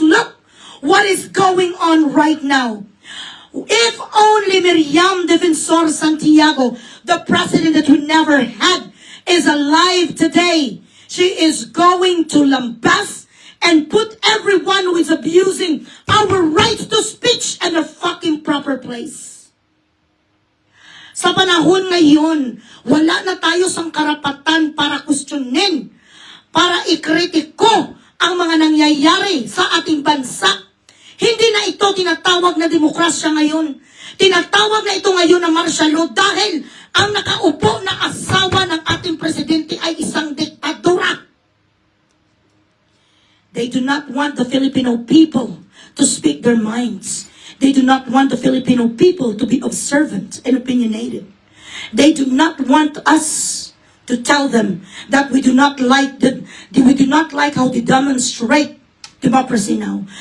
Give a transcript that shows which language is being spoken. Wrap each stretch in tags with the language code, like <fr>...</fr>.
<en>Look what is going on right now. If only Miriam Defensor Santiago, the president that we never had, is alive today, she is going to lambast and put everyone who is abusing our right to speech in their fucking proper place.</en> <tl>Sa panahon ngayon, wala na tayo sang karapatan para questionin, para ikritiko ang mga nangyayari sa ating bansa. Hindi na ito tinatawag na demokrasya ngayon. Tinatawag na ito ngayon na martial law dahil ang nakaupo na asawa ng ating presidente ay isang diktadura.</tl> <en>They do not want the Filipino people to speak their minds. They do not want the Filipino people to be observant and opinionated. They do not want us to tell them that we do not like how they demonstrate democracy now.</en>